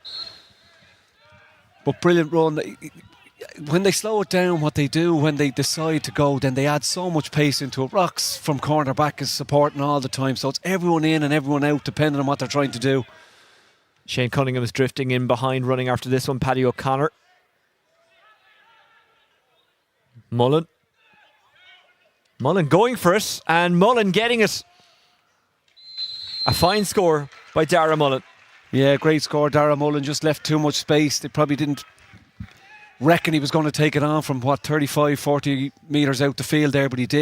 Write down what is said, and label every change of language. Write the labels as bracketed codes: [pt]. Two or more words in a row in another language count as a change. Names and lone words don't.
[en] But brilliant run. When they slow it down, what they do when they decide to go, then they add so much pace into it. Rocks from corner back is supporting all the time. So it's everyone in and everyone out depending on what they're trying to do. Shane Cunningham is drifting in behind, running after this one. Paddy O'Connor. Mullen going for it, and Mullen getting it. A fine score by Dara Mullen. Yeah, great score. Dara Mullen just left too much space. They probably didn't reckon he was going to take it on from 35, 40 metres out the field there, but he did.